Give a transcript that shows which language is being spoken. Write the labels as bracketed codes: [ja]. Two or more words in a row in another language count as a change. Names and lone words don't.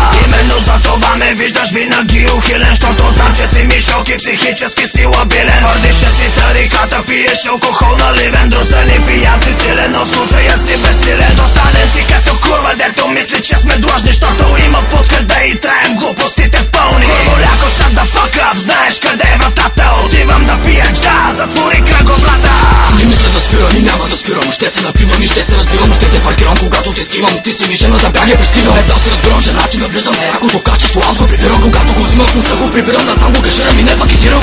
[bg] Именно за това ме виждаш винаги ухилен, щото знам, че си мишок и психически си лабилен. Твърдиш, че си тариката, пиеш алкохол наливен. Друсен и пиян си силен, но в случая си безсилен. Досаден си като курва, дето мисли, че сме длъжни, щото има подкъде и траем глупостите пълни. Курволяко, [en] shut the fuck up, [bg] знаеш къде е вратата. Отивам да пия джаз, затвори кръговрата. Не мисля да спирам и няма да спирам. Ще се напивам и ще се разбирам. Ще те паркирам, когато те скивам. Ти си мишена за бяг, пристигам. Да си разбирам, че начин да влизам. Якото качество, аз го прибирам. Когато го взимам в носа, го прибирам. На там го каширам и не пакетирам.